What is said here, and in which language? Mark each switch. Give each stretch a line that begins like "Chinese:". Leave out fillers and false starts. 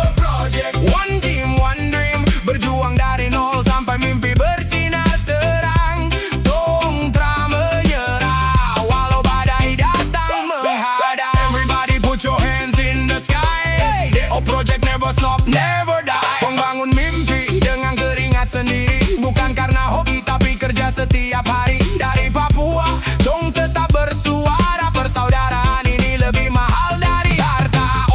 English: Project, one team, one dream.
Indonesian: Berjuang dari nol sampai mimpi bersinar terang. Tong tra menyerah walau badai datang menghadang.
English: Everybody put your hands in the sky. Deo Project never stop, never die.
Indonesian: Membangun mimpi dengan keringat sendiri. Bukan karena hobi tapi kerja setiap hari. Dari Papua, tong tetap bersuara. Persaudaraan ini lebih mahal dari harta.